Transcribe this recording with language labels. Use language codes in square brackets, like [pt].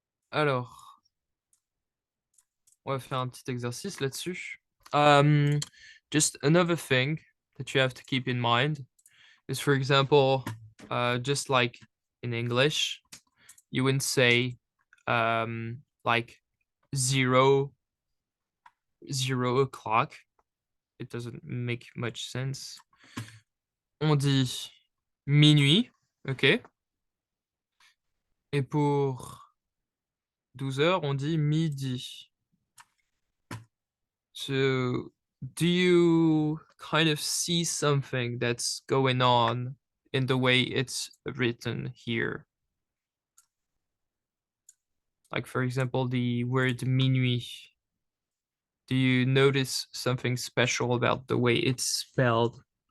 [fr] Alors, on va faire un petit exercice là-dessus. [en] Just another thing that you have to keep in mind is, for example, just like in English, you wouldn't say like 0 o'clock. It doesn't make much sense. [fr] On dit minuit, ok? Et pour 12 heures, on dit midi. [en] So, do you kind of see something that's going on in the way it's written here? Like, for example, the word minuit. Do you notice something special about the way it's spelled?